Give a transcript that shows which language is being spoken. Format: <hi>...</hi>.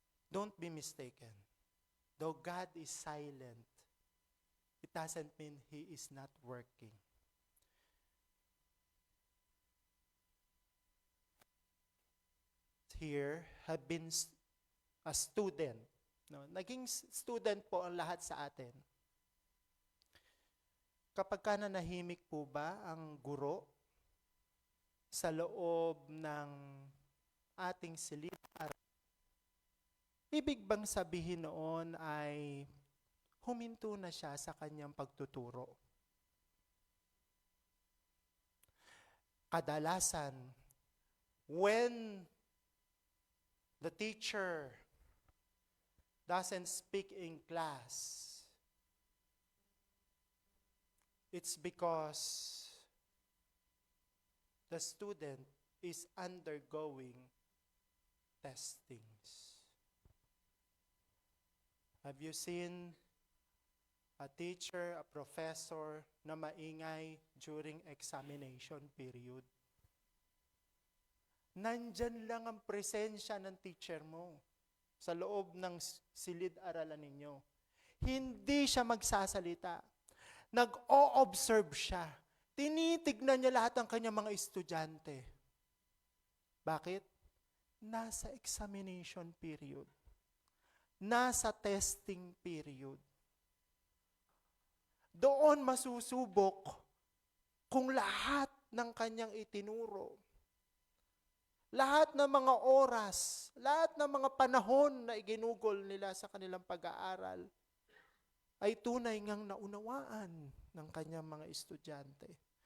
<en>Don't be mistaken. Though God is silent, it doesn't mean He is not working. Here have been a student. No?</en> <tl>Naging student po ang lahat sa atin. Kapag ka nanahimik po ba ang guro sa loob ng ating silid-aralan, ibig bang sabihin noon ay huminto na siya sa kanyang pagtuturo? Kadalasan,</tl> <en>when the teacher doesn't speak in class, it's because the student is undergoing testings. Have you seen a teacher, a professor</en> <tl>na maingay</tl> <en>during examination period?</en> <tl>Nandyan lang ang presensya ng teacher mo sa loob ng silid-aralan ninyo. Hindi siya magsasalita. Nag-o-observe siya. Tinitignan niya lahat ng kanyang mga estudyante. Bakit? Nasa examination period. Nasa testing period. Doon masusubok kung lahat ng kanyang itinuro, lahat ng mga oras, lahat ng mga panahon na iginugol nila sa kanilang pag-aaral ay tunay ngang naunawaan ng kanyang mga estudyante.</tl>